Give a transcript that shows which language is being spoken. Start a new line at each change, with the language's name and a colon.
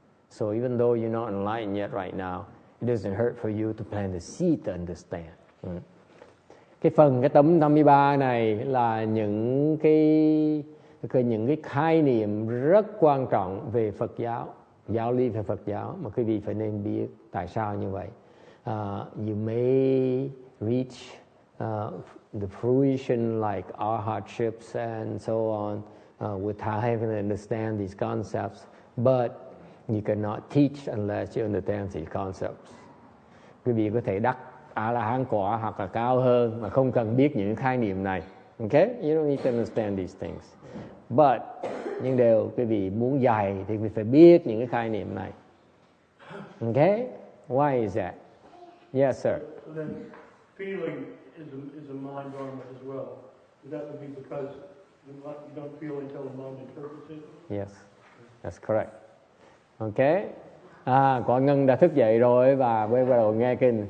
English: So even though you're not enlightened yet right now, it doesn't hurt for you to plant the seed to understand.
Vietnamese: Cái tấm 53 này là những cái khái niệm rất quan trọng về Phật giáo, giáo lý về Phật giáo mà quý vị phải nên biết tại sao như vậy.
English: You may reach the fruition like our hardships and so on without having to understand these concepts, but you cannot teach unless you understand these concepts.
Vietnamese: Quý vị có thể đắc A-la-hán quả hoặc là cao hơn mà không cần biết những khái niệm này.
English: Okay? You don't need to understand these things.
Vietnamese: But nhưng điều quý vị muốn dạy thì quý vị phải biết những cái khái niệm này.
English: Okay? Why is that? Yes, sir. So then, feeling is a mind dharma as well. That would be because you don't feel until the mind interprets it? Yes, that's correct. Okay.
Vietnamese: Quả Ngân đã thức dậy rồi và bắt đầu nghe kinh.